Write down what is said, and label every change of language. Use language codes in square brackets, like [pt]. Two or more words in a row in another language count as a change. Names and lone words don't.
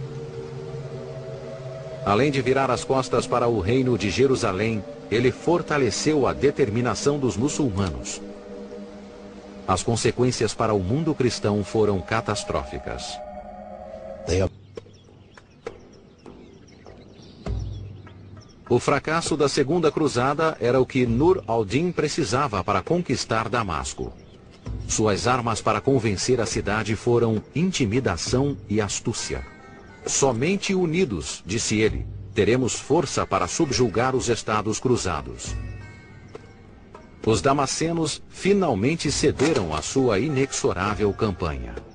[pt] Além de virar as costas para o reino de Jerusalém, ele fortaleceu a determinação dos muçulmanos. As consequências para o mundo cristão foram catastróficas. O fracasso da Segunda Cruzada era o que Nur al-Din precisava para conquistar Damasco. Suas armas para convencer a cidade foram intimidação e astúcia. Somente unidos, disse ele, teremos força para subjugar os Estados Cruzados. Os damascenos finalmente cederam à sua inexorável campanha.